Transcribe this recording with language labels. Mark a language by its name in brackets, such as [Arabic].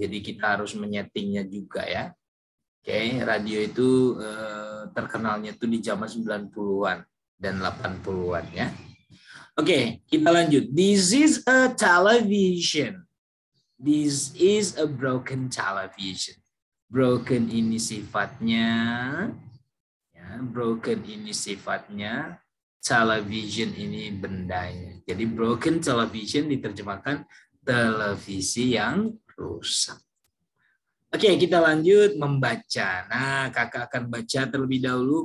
[Indonesian] Jadi kita harus menyetingnya juga ya. Oke, radio itu terkenalnya itu di zaman 90-an dan 80-an ya. Oke, kita lanjut. [English] This is a television. This is a broken television. [Indonesian] Broken ini sifatnya ya, broken ini sifatnya, television ini bendanya. Jadi broken television diterjemahkan televisi yang rusak. Oke, kita lanjut membaca. Nah, kakak akan baca terlebih dahulu.